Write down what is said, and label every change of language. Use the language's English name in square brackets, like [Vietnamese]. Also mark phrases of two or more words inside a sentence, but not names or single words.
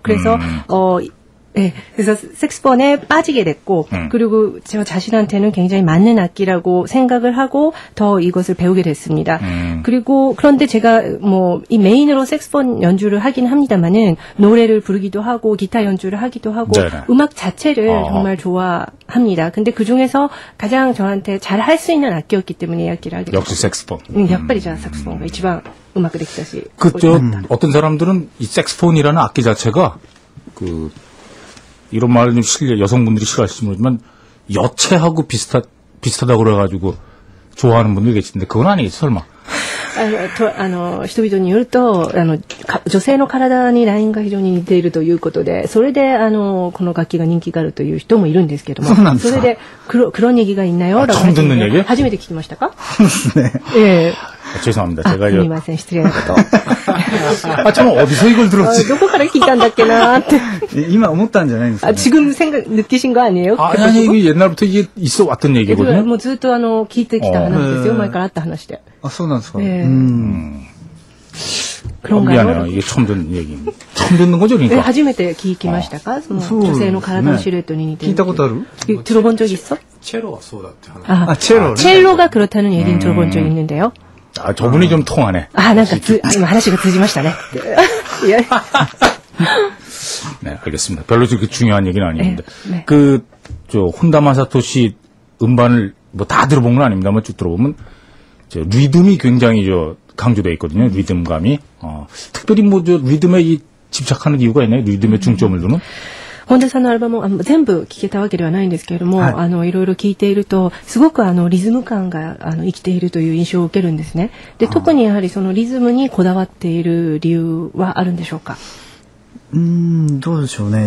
[Korean] 그래서 그래서 색소폰에 빠지게 됐고, 그리고 저 자신한테는 굉장히 맞는 악기라고 생각을 하고 더 이것을 배우게 됐습니다. 그리고 그런데 제가 뭐 이 메인으로 색소폰 연주를 하긴 합니다만은 노래를 부르기도 하고 기타 연주를 하기도 하고 음악 자체를 정말 좋아합니다. 근데 그 중에서 가장 저한테 잘 할 수 있는 악기였기 때문에 이 악기를 하게 됐어요. 역시 색소폰. [Japanese] やっぱりじゃあサクスフォンが一番うまくできたし. [Korean] 어떤 사람들은 이 색소폰이라는 악기 자체가 이런 말을 좀 여성분들이 싫어하실지 모르지만 여체하고 비슷하다고 그래가지고 좋아하는 분들 계시는데 그건 아니겠지 설마? [Japanese] 人々によると、女性の体にラインが非常に似ているということで、それで、この楽器が人気があるという人もいるんですけども、そうなんですか。 [Korean] それで、그런 얘기가 있나요? 라고 처음 듣는 얘기? [Japanese] 初めて聞きましたか? [Korean] 네. 예. 죄송합니다. 제가 [Japanese] すみません、失礼なこと。 [Korean] 저는 어디서 이걸 들었지? [Japanese] どこから聞いたんだっけなーって。今思ったんじゃないんですか、ね。 [Korean] 지금 느끼신 거 아니에요? 아니, 이게 옛날부터 이게 있어 왔던 얘기거든요. [Japanese] もうずっと聞いてきた話ですよ。前からあった話で。あ、そうなんですか。 [Korean] 그런가요? 미안해요. 이게 처음 듣는 얘기입니다. 처음 듣는 거죠, 그러니까. [Japanese] 初めて聞きましたか? その女性の体のシルエットに似てる。聞いたことある? [Korean] 들어본 적 있어? 첼로가 쏘다って 아, 첼로가 그렇다는 얘기는 들어본 적 있는데요. 아, 저분이 좀 통하네. 아, 今話が通じましたね. 네, 알겠습니다. 별로 그렇게 중요한 얘기는 아닌데. 네. 혼다 마사토 씨 음반을 뭐 다 들어본 건 아닙니다만 쭉 들어보면, 리듬이 굉장히 강조되어 있거든요. 리듬감이. 특별히 리듬에 집착하는 이유가 있나요? 리듬에 중점을 두는? [Japanese] 本田さんのアルバムを全部聴けたわけではないんですけれども、はい、いろいろ聴いていると、すごくリズム感が生きているという印象を受けるんですね。で、特にやはりそのリズムにこだわっている理由はあるんでしょうか？どうでしょうね。